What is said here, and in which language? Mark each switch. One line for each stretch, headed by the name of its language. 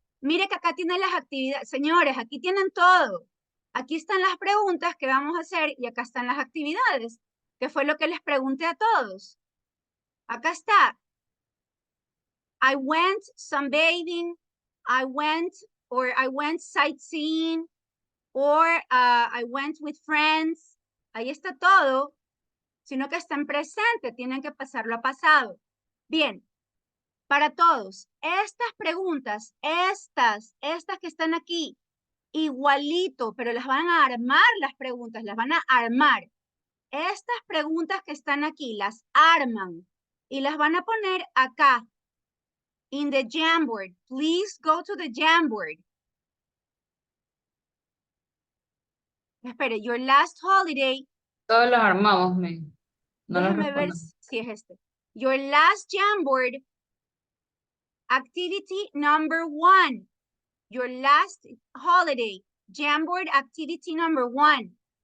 Spanish: Mire que acá tienen las actividades. Señores, aquí tienen todo. Aquí están las preguntas que vamos a hacer y acá están las actividades, que fue lo que les pregunté a todos. Acá está.
English: I went sunbathing. I went sightseeing, or I went with friends.
Spanish: Ahí está todo, sino que está en presente, tienen que pasarlo a pasado. Bien, para todos, estas preguntas, estas que están aquí, igualito, pero las van a armar las preguntas, las van a armar. Estas preguntas que están aquí, las arman y las van a poner acá,
English: in the Jamboard. Please go to the Jamboard.
Spanish: Espere,
English: your last holiday.
Spanish: Todos los armamos, no los Déjeme ver respondemos. si es este.
English: Your last Jamboard, activity number 1. Your last holiday, Jamboard activity number 1.